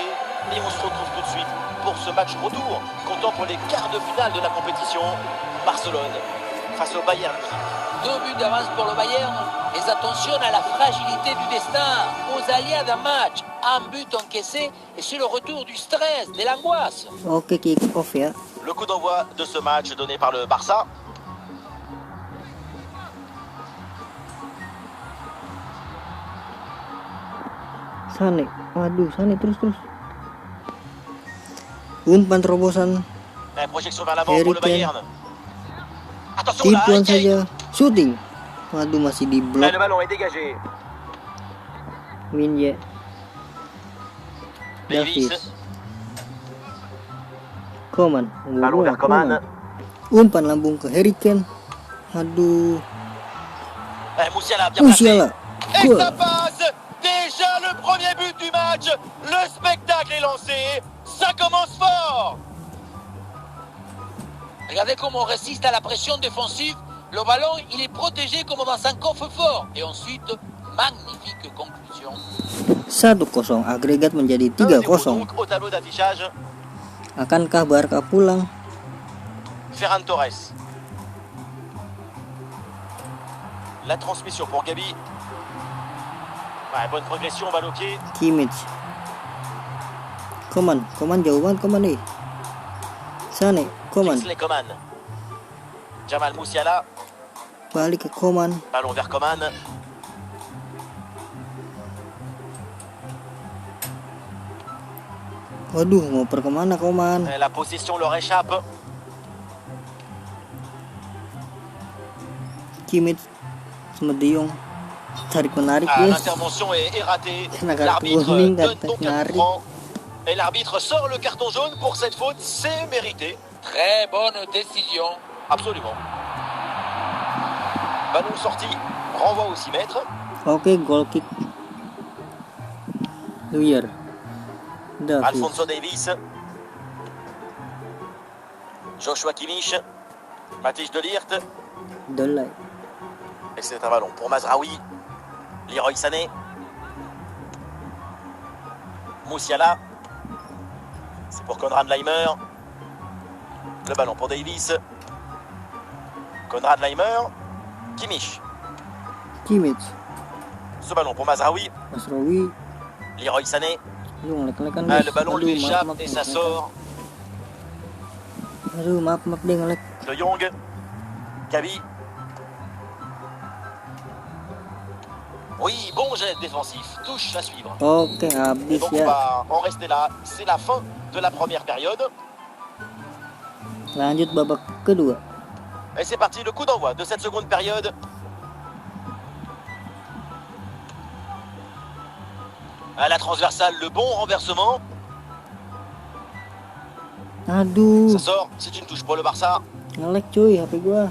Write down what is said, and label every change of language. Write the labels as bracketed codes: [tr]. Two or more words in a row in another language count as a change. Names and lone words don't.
[fr] Et on se retrouve tout de suite pour ce match retour, comptant pour les quarts de finale de la compétition. Barcelone face au Bayern. 2 buts d'avance pour le Bayern, mais attention à la fragilité du destin, aux aléas d'un match. Un but encaissé et c'est le retour du stress, de l'angoisse. [id] Oke, [en] kick off [id] ya. [fr] Le coup d'envoi de ce match donné par le Barça. [id] Sane, waduh, Sane terus. Umpan terobosan, [fr] La projection vers l'avant pour le Bayern. Attention là, [id] tipuan Harry Kane. saja, shooting. Waduh, masih di [fr] Mais [id] blok. [fr] le ballon est dégagé. Minje, Davis. Davis, Coman, Ballon vers Coman. [id] Umpan lambung ke Harry Kane. Aduh, [fr] Musiala bien placé. Musiala. Et Quoi? ça passe. Déjà le premier but du match. Le spectacle est lancé. Ça commence fort. Regardez comment on résiste à la pression défensive. Le ballon, il est protégé comme dans un coffre-fort. Et ensuite, magnifique conclusion. 1-0, [id] agregat menjadi 1-0 3-0. [fr] donc au tableau d'affichage. [id] Akankah Barca pulang? [fr] Ferran Torres. La transmission pour Gabi. Ouais, bonne progression, balle au pied. [id] Kimmich, Coman jauh banget Coman nih. Sane, Coman, Kingsley Coman. Jamal Musiala. balik ke Coman. [fr] Ballon vers Coman. [id] Waduh, ngoper kemana Coman? [fr] La possession leur échappe. [id] Kimmich sama De Jong, tarik menarik guys. [fr] L'intervention est ratée. [id] Naga [fr] L'arbitre [id] kuning, [fr] donne [id] tarik [fr] donc un [id] menarik. [fr] coup franc. Et l'arbitre sort le carton jaune pour cette faute. C'est mérité. Très bonne décision. Absolument. Ballon sorti. Renvoi au 6 mètres. [id] Oke, [en] goal kick. [id] Neuer, Davis, Alphonso Davis. Joshua Kimmich. Matthijs de Ligt. Delay, [fr] Et c'est un ballon pour Mazraoui. Leroy Sané. Musiala. C'est pour Konrad Laimer. Le ballon pour Davis. Konrad Laimer. Kimmich. Kimmich, Ce ballon pour Mazraoui. Masraoui. Leroy Sané. [id] Aduh, ngelek-ngelek kan Ah, guys. [fr] le ballon [id] Aduh, [fr] lui échappe [id] maaf, [fr] et ça [id] ngelek. [fr] sort. [id] Aduh, maaf deh ngelek. [fr] De Jong. Gabi. Oui, bon geste défensif. Touche à suivre. [id] Oke, [fr] Et [id] habis [fr] donc on [id] ya. [fr] va en rester là. C'est la fin de la première période. [id] Lanjut babak kedua. [fr] Et c'est parti, le coup d'envoi de cette seconde période. À la transversale, le bon renversement. [id] Aduh, [fr] Ça sort, c'est une touche pour le Barça. [id] ngelek cuy HP gua.